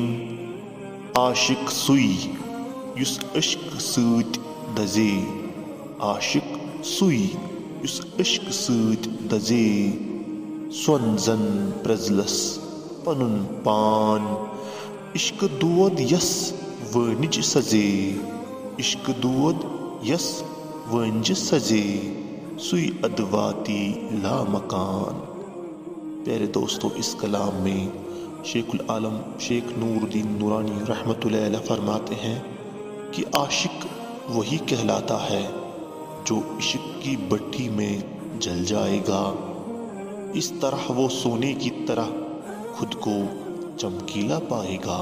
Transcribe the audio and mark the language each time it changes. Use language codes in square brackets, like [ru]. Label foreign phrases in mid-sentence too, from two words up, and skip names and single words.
[ks] عاشق سوئی یس عشق سۭتۍ دزے، عاشق سوئی یس عشق سۭتۍ دزے، سۄن زن پرٛزلس پنُن پان، عشق دود یس وٲنِج سزے، عشق دود یس وٲنجہِ سزے، سُے ادواتی لامکان۔ [ur] پیارے دوستو، اس کلام میں شیخ العالم شیخ نور الدین نورانی [ar] رحمۃ اللہ علیہ [ur] فرماتے ہیں کہ عاشق وہی کہلاتا ہے جو عشق کی بھٹی میں جل جائے گا، اس طرح وہ سونے کی طرح خود کو چمکیلا پائے گا۔